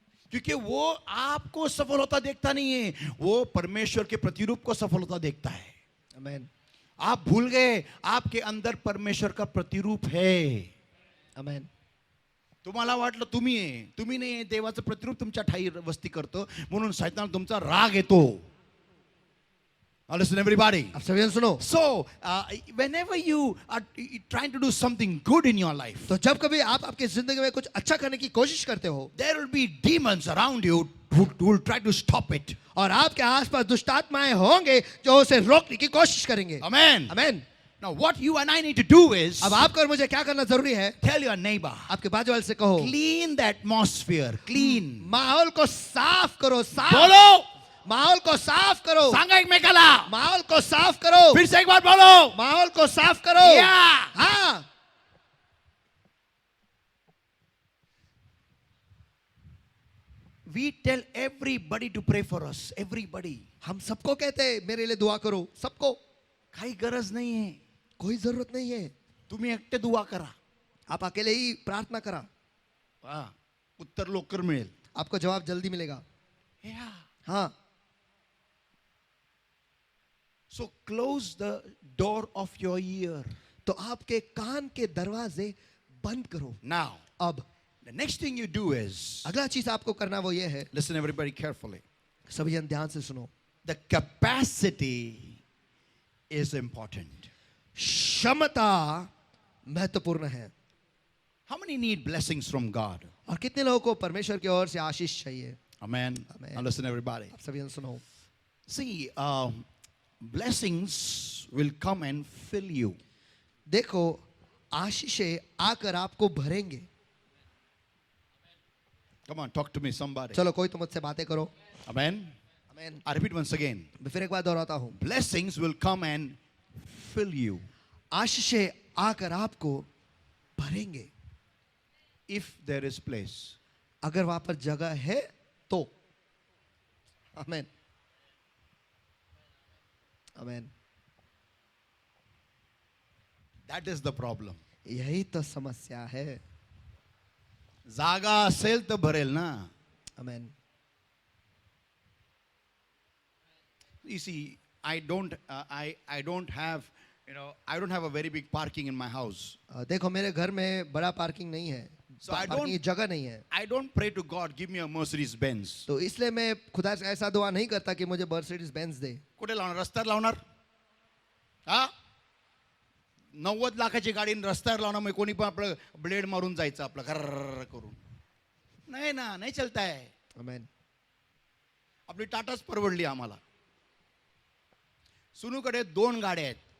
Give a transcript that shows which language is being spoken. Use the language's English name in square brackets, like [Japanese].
[Hindi] क्योंकि वो आपको सफल होता देखता नहीं है, वो परमेश्वर के प्रतिरूप को सफल होता देखता है। आमेन, आप भूल गए आपके अंदर परमेश्वर का प्रतिरूप है। आमेन। [Marathi] तुम्हाला वाटलं तुम्ही नाही, देवाचं प्रतिरूप तुमच्या ठाई वस्ती करतो, म्हणून शैतान तुमचा राग येतो. [English] Listen everybody. [Hindi] आप सभी सुनो। [English] So, whenever you are trying to do something good in your life, [Hindi] तो जब कभी आप आपकी जिंदगी में कुछ अच्छा करने की कोशिश करते हो, [English] there will be demons around you who will try to stop it. [Hindi] और आपके आसपास दुष्ट आत्माएं होंगे जो उसे रोकने की कोशिश करेंगे। [English] Amen. [Hindi] Amen. [English] Now, what you and I need to do is, [Hindi] अब आपको और मुझे क्या करना जरूरी है? [English] tell your neighbor, [Hindi] आपके बाजू वाले से कहो, [English] clean the atmosphere, clean. [Hindi] माहौल को साफ करो, साफ। बोलो, माहौल को साफ करो, [Marathi] सांगा एकमेकाला. [Hindi] माहौल को साफ करो, फिर से एक बार बोलो. माहौल को साफ करो। [English] Yeah. [Hindi] हाँ, [English] We tell everybody to pray for us. Everybody. [Hindi] हम सबको कहते हैं मेरे लिए दुआ करो, सबको। [Marathi] काही गरज नाही आहे. [Hindi] कोई जरूरत नहीं है, [Marathi] तुम्ही एकटे दुआ करा. [Hindi] आप अकेले ही प्रार्थना करा, [Marathi] उत्तर लवकर मिळेल. [Hindi] आपको जवाब जल्दी मिलेगा। [English] Yeah. [Hindi] हाँ, [English] So close the door of your ear. [Hindi] तो आपके कान के दरवाजे बंद करो। [English] Now, [Hindi] अब [English] the next thing you do is, [Hindi] अगला चीज आपको करना वो ये है, [English] listen everybody carefully. [Hindi] सभी जन ध्यान से सुनो। [English] The capacity is important. [Hindi] क्षमता महत्वपूर्ण है। [English] How many need blessings from God? [Hindi] और कितने लोगों को परमेश्वर की ओर से आशीष चाहिए? [English] Amen. Amen. Now listen everybody. [Hindi] आप सभी जन सुनो। [English] See, blessings will come and fill you. [Hindi] देखो, आशीषें आकर आपको भरेंगे। [English] Come on, talk to me somebody. [Hindi] चलो कोई तो मुझसे बातें करो। [English] Amen. [Hindi] Amen. [English] I repeat once again. [Hindi] मैं फिर एक बार दोहराता हूँ, [English] Blessings will come and fill you [Hindi] आशीषें आकर आपको भरेंगे [English] if there is place. [Hindi] अगर वहां पर जगह है तो। आमेन, आमेन। [English] That is the problem. [Hindi] यही तो समस्या है। [Marathi] जागा असेल तर भरेल ना. आमेन। [English] You see, I don't have, I don't have a very big parking in my house. [Hindi] देखो, मेरे घर में बड़ा पार्किंग नहीं है, [English] So I [Hindi] पार्किंग की [English] don't- [Hindi] जगह नहीं है, [English] I don't pray to God, give me a Mercedes Benz. [Hindi] तो इसलिए मैं खुदा से ऐसा दुआ नहीं करता कि मुझे मर्सिडीज बेंज दे। [Marathi] कुठे लावणार? रस्त्यावर लावणार? हा? 90 लाखाची गाडी रस्त्यावर लावणार, मग कोणी पण आपलं ब्लेड मारून जायचं आपलं खर्र करून. नाही ना, नाही चलताय. आमेन। आपली टाटाच परवडली आम्हाला. सुनूकडे 2 गाड्या आहेत.